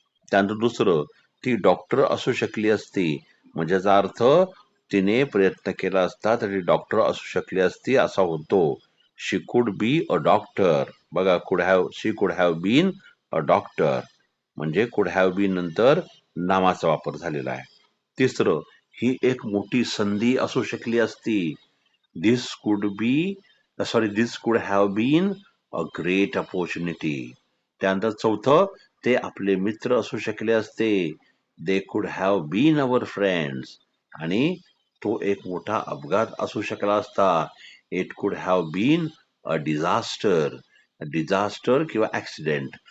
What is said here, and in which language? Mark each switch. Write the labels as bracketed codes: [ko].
[mr] त्यानंतर दुसरं, ती डॉक्टर असू शकली असती, म्हणजे याचा अर्थ तिने प्रयत्न केला असता तरी डॉक्टर असू शकली असती असा होतो. [en] She could be a doctor. [mr] बघा, [en] she could have been a doctor [mr] म्हणजे कुड हॅव बीन नंतर नामाचा वापर झालेला आहे. तिसरं, ही एक मोठी संधी असू शकली असती. [en] This could be this could have been a great opportunity. [mr] त्यानंतर चौथं, ते आपले मित्र असू शकले असते. [en] They could have been our friends. [mr] आणि तो एक मोठा अपघात असू शकला असता. [en] It could have been a disaster. Disaster किंवा accident.